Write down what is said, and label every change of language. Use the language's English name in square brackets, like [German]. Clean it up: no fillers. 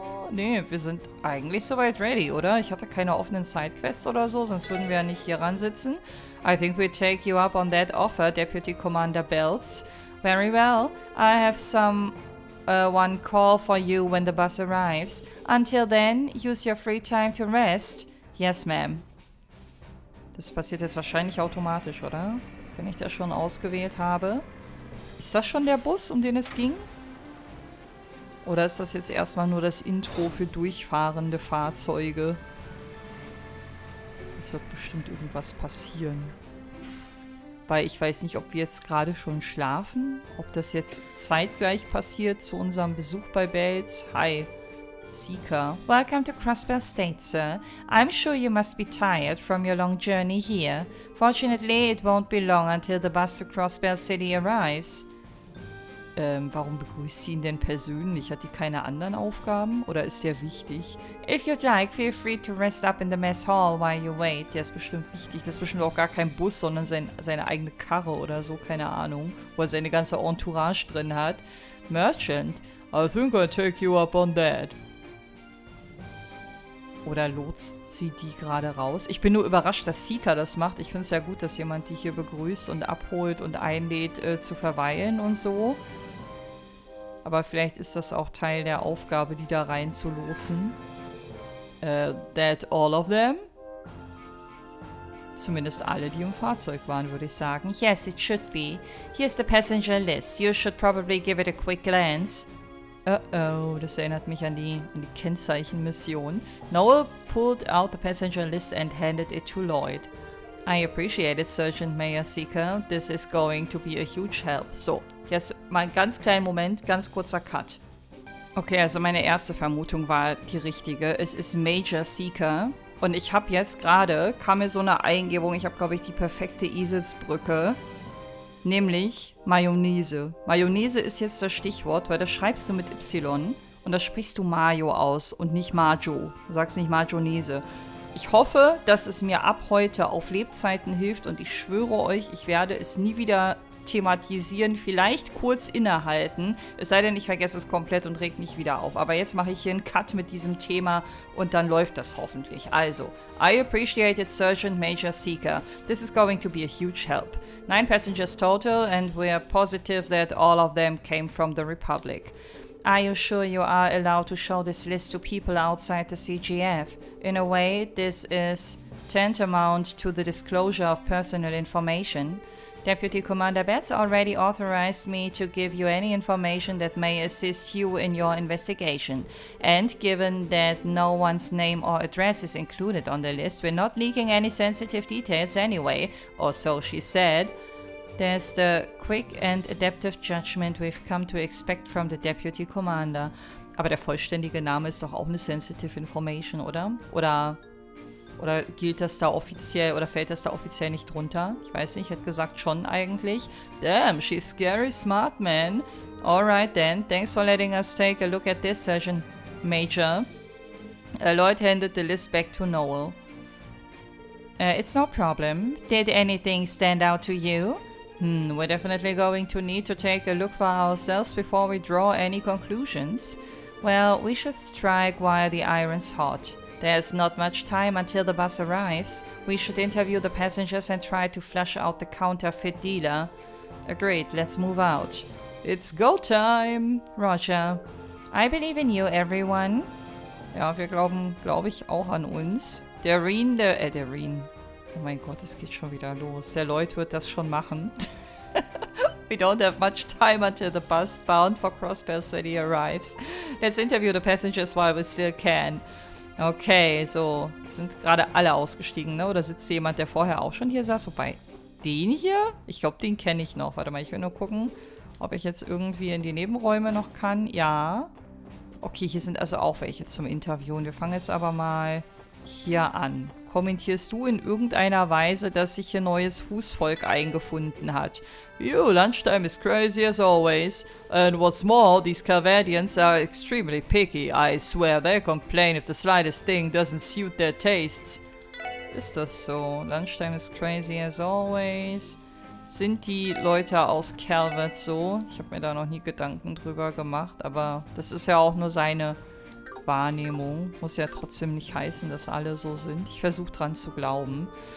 [German] Nee, wir sind eigentlich soweit ready, oder? Ich hatte keine offenen Sidequests oder so, sonst würden wir ja nicht hier ransitzen. [English] I think we take you up on that offer, Deputy Commander Bells. Very well. I have some... one call for you when the bus arrives. Until then, use your free time to rest. Yes, ma'am. [German] Das passiert jetzt wahrscheinlich automatisch, oder? Wenn ich das schon ausgewählt habe. Ist das schon der Bus, um den es ging? Oder ist das jetzt erstmal nur das Intro für durchfahrende Fahrzeuge? Es wird bestimmt irgendwas passieren. Weil ich weiß nicht, ob wir jetzt gerade schon schlafen. Ob das jetzt zeitgleich passiert zu unserem Besuch bei Bells. [English] Hi, Seeker. Welcome to Crossbell State, sir. I'm sure you must be tired from your long journey here. Fortunately, it won't be long until the bus to Crossbell City arrives. [German] Warum begrüßt sie ihn denn persönlich? Hat die keine anderen Aufgaben? Oder ist der wichtig? [English] If you'd like, feel free to rest up in the mess hall while you wait. [German] Der ist bestimmt wichtig. Das ist bestimmt auch gar kein Bus, sondern seine eigene Karre oder so, keine Ahnung. Wo er seine ganze Entourage drin hat. [English] Merchant. I think I'll take you up on that. [German] Oder lotst sie die gerade raus? Ich bin nur überrascht, dass Seeker das macht. Ich finde es ja gut, dass jemand die hier begrüßt und abholt und einlädt, zu verweilen und so. Aber vielleicht ist das auch Teil der Aufgabe, die da rein zu lotsen. [English] That all of them? [German] Zumindest alle, die im Fahrzeug waren, würde ich sagen. [English] Yes, it should be. Here's the passenger list. You should probably give it a quick glance. [German] Oh, das erinnert mich an die Kennzeichenmission. [English] Noel pulled out the passenger list and handed it to Lloyd. I appreciate it, Sergeant Mayor Seeker. This is going to be a huge help. [German] So, jetzt mal einen ganz kleinen Moment, ganz kurzer Cut. Okay, also meine erste Vermutung war die richtige. Es ist Major Seeker. Und ich habe jetzt gerade, kam mir so eine Eingebung, ich habe, glaube ich, die perfekte Eselsbrücke. Nämlich Mayonnaise. Mayonnaise ist jetzt das Stichwort, weil das schreibst du mit Y und das sprichst du Mayo aus und nicht Majo. Du sagst nicht Mayonnaise. Ich hoffe, dass es mir ab heute auf Lebzeiten hilft und ich schwöre euch, ich werde es nie wieder thematisieren, vielleicht kurz innehalten, es sei denn, ich vergesse es komplett und reg mich wieder auf. Aber jetzt mache ich hier einen Cut mit diesem Thema und dann läuft das hoffentlich. [English] Also, I appreciate it, Sergeant Major Seeker. This is going to be a huge help. 9 passengers total and we are positive that all of them came from the Republic. Are you sure you are allowed to show this list to people outside the CGF? In a way, this is tantamount to the disclosure of personal information. Deputy Commander Betts already authorized me to give you any information that may assist you in your investigation. And given that no one's name or address is included on the list, we're not leaking any sensitive details anyway, or so she said. There's the quick and adaptive judgment we've come to expect from the Deputy Commander. [German] Aber der vollständige Name ist doch auch eine [English] sensitive information, [German] oder? Oder gilt das da offiziell, oder fällt das da offiziell nicht drunter? Ich weiß nicht, ich hätte gesagt schon eigentlich. [English] Damn, she's scary smart, man. Alright then, thanks for letting us take a look at this, Sergeant Major. Lloyd handed the list back to Noel. It's no problem. Did anything stand out to you? We're definitely going to need to take a look for ourselves before we draw any conclusions. Well, we should strike while the iron's hot. There's not much time until the bus arrives. We should interview the passengers and try to flush out the counterfeit dealer. Agreed, let's move out. It's go time! Roger. I believe in you, everyone. [German] Ja, wir glauben, glaube ich, auch an uns. Der Reen. Oh mein Gott, es geht schon wieder los. Der Lloyd wird das schon machen. [English] We don't have much time until the bus bound for Crossbell City arrives. Let's interview the passengers while we still can. [German] Okay, so, sind gerade alle ausgestiegen, ne? Oder sitzt jemand, der vorher auch schon hier saß? Wobei, den hier? Ich glaube, den kenne ich noch. Warte mal, ich will nur gucken, ob ich jetzt irgendwie in die Nebenräume noch kann. Ja. Okay, hier sind also auch welche zum Interviewen. Wir fangen jetzt aber mal hier an. Kommentierst du in irgendeiner Weise, dass sich hier neues Fußvolk eingefunden hat? [English] You, lunchtime is crazy as always. And what's more, these Calvadians are extremely picky. I swear they complain if the slightest thing doesn't suit their tastes. [German] Ist das so? [English] Lunchtime is crazy as always. [German] Sind die Leute aus Calvert so? Ich habe mir da noch nie Gedanken drüber gemacht, aber das ist ja auch nur seine Wahrnehmung. Muss ja trotzdem nicht heißen, dass alle so sind. Ich versuche dran zu glauben.